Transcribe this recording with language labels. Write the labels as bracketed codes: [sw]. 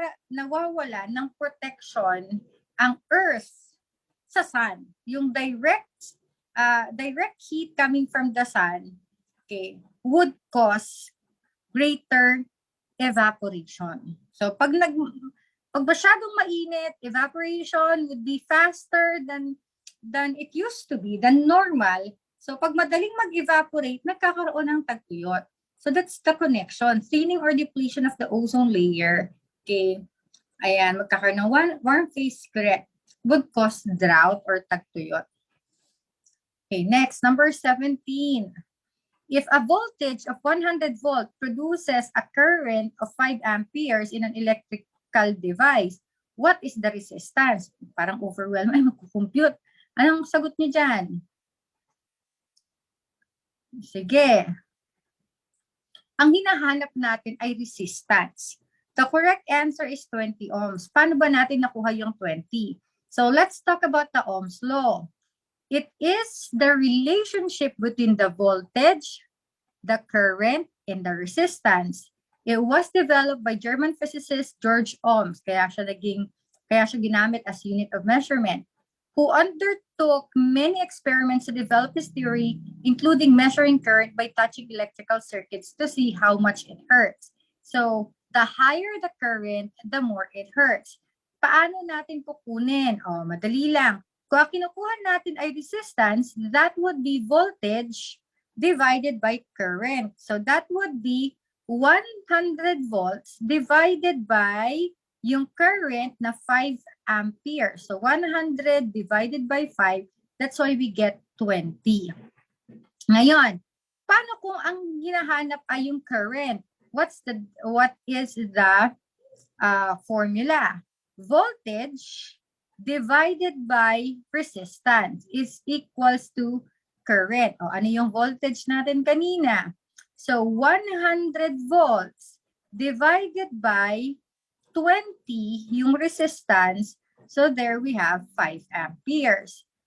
[tl] Nawawala ng protection ang Earth sa sun. Yung [en] direct heat coming from the sun, okay, would cause greater evaporation. [tl] So pag masyadong mainit, [en] evaporation would be faster than it used to be, than normal. [tl] So pag madaling mag-evaporate, nagkakaroon ng tagtuyot. [en] So that's the connection. Thinning or depletion of the ozone layer. Okay. [tl] Ayan, magkakaroon ng [en] warm phase correct would cause drought or tagtuyot. Okay, next, number 17. If a voltage of 100 volt produces a current of 5 amperes in an electrical device, what is the resistance? [tl] Parang overwhelmed. Ay, magkukompute. Anong sagot niyo dyan? Sige. Ang hinahanap natin ay resistance. [en] The correct answer is 20 ohms. [tl] Paano ba natin nakuha yung [en] 20? So let's talk about the Ohm's law. It is the relationship between the voltage, the current, and the resistance. It was developed by German physicist George Ohms, [tl] kaya siya ginamit [en] as unit of measurement, who undertook many experiments to develop his theory, including measuring current by touching electrical circuits to see how much it hurts. So, the higher the current, the more it hurts. [tl] Paano natin kukunin? Madali lang. Kung ang kinukuha natin ay resistance, [en] that would be voltage divided by current. So, that would be 100 volts divided by yung current na 5 amperes. So 100 divided by 5, that's why we get 20. [tl] Ngayon, paano kung ang hinahanap ay yung current? [en] What is the formula? Voltage divided by resistance is equals to current. [tl] Ano yung voltage natin kanina? [en] So 100 volts divided by 20 yung resistance, so there we have 5 amperes.